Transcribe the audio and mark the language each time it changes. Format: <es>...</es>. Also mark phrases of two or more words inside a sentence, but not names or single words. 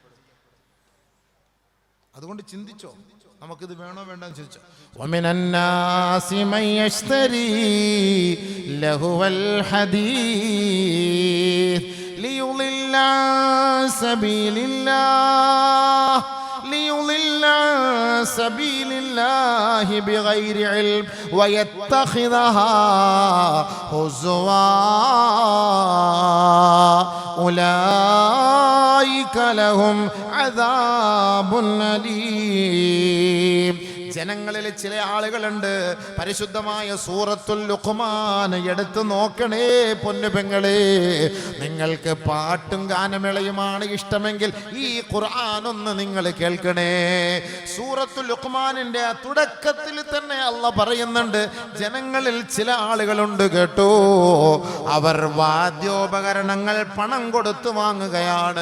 <ml>അതുകൊണ്ട് ചിന്തിച്ചോ, നമുക്കിത് വേണോ വേണ്ടെന്ന് ചോദിച്ചോ.</ml> <ar>ومن الناس من يشتري لهو الحديث ليضل سبيل الله ليضل عن سبيل الله بغير علم ويتخذها هزوا أولئك لهم عذاب أليم.</ar> <ml>ജനങ്ങളിൽ ചില ആളുകളുണ്ട്, പരിശുദ്ധമായ സൂറത്തുൽ ലുഖ്മാൻ എടുത്തു നോക്കണേ പൊന്നു പെങ്ങളെ. നിങ്ങൾക്ക് പാട്ടും ഗാനമേളയുമാണ് ഇഷ്ടമെങ്കിൽ ഈ ഖുർആൻ ഒന്ന് നിങ്ങൾ കേൾക്കണേ. സൂറത്തുൽ ലുഖ്മാനിന്റെ തുടക്കത്തിൽ തന്നെ അല്ലാഹ് പറയുന്നുണ്ട്, ജനങ്ങളിൽ ചില ആളുകളുണ്ട് കേട്ടോ, അവർ വാദ്യോപകരണങ്ങൾ പണം കൊടുത്തു വാങ്ങുകയാണ്.</ml>